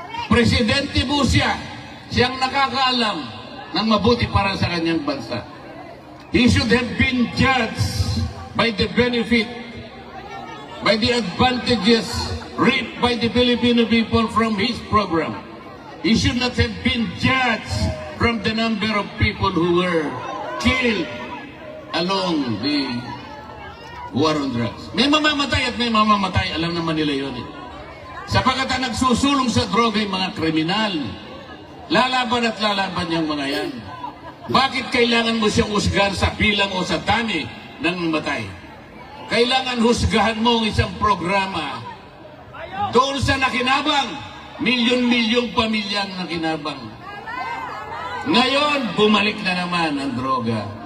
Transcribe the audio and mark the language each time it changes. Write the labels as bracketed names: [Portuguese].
[Filipino] Presidente po siya, siyang nakakaalam ng mabuti para sa kanyang bansa. [English] He should have been judged by the benefit, by the advantages reaped by the Filipino people from his program. He should not have been judged from the number of people who were killed along the war on drugs. [Filipino] May mamamatay at may mamamatay, alam naman nila yun eh. Sapagkat ang nagsusulong sa droga yung mga kriminal. Lalaban at lalaban yung mga yan. Bakit kailangan mo siyang husgahan sa bilang o sa dami ng matay? Kailangan husgahan mo ang isang programa doon sa nakinabang. Milyon-milyong pamilyang nakinabang. Ngayon, bumalik na naman ang droga.